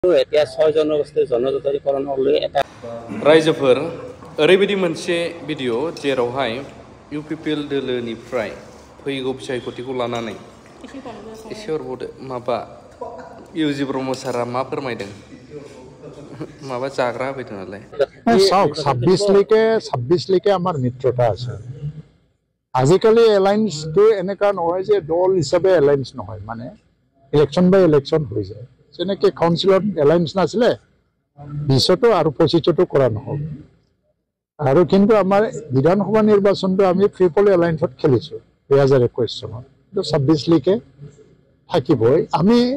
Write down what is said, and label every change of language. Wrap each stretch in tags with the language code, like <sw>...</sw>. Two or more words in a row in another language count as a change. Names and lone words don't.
<as>এতিয়া 6 জনগোষ্ঠীৰ জনজাতিকৰণলৈ এটা</as> <brx>रायजोफोर ओरैबायदि मोनसे भिडिअ जेरावहाय इउपिपिएल दोलोनिफ्राय फैगौ बिसायख'थिखौ लानानै एसे हरबावदो माबा इउजि ब्रह्म सारा मा फोरमायदों माबा जाग्रा होफैदों नालाय</brx> <as>চাওক 26 লৈকে আমাৰ মিত্ৰতা আছে আজিকালি এলায়েন্সটো এনেকা নহয় যে দল হিচাপে এলায়েন্স নহয় মানে</as> <en>election by election</en> <as>হৈ যায় যেনেকৈ কাউন্সিলত এলায়েন্স নাছিলে 20তো আৰু 25তো কৰা নহ'ল আৰু কিন্তু আমাৰ বিধানসভা নিৰ্বাচনটো আমি ট্ৰিপল এলায়েন্সত খেলিছোঁ 2021 চনত কিন্তু 26 লৈকে থাকিবই আমি</as>